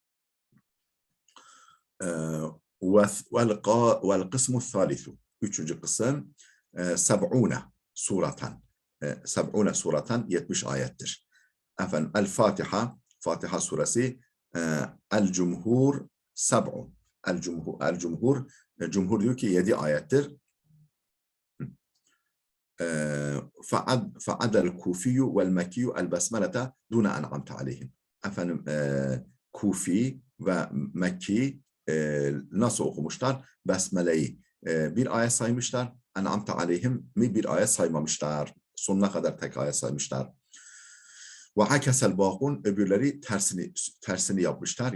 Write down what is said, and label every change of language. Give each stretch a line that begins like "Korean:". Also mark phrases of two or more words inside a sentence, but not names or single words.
Arabic: والقسم الثالث
Turkish: üçüncü kısım 70 suratan 70 suratan 70 ayettir. Efendim El-Fatiha Fatiha suresi El-Cumhur 7 El-Cumhur diyor ki 7 ayettir.
Arabic: فَعَدَ الْكُوفِيُّ وَالْمَكِيُّ الْبَسْمَلَةَ دُونَ أَنْعَمْتَ عَلَيْهِمْ.
Turkish: Efendim Kufi ve Mekki nasıl okumuşlar? Besmele'yi bir ayet saymışlar
Arabic: أنعمت عليهم
Turkish: mi bir ayet saymamışlar. Sonuna kadar tek ayet saymışlar.
Arabic: وعكس الباقون
Turkish: öbürleri tersini yapmışlar.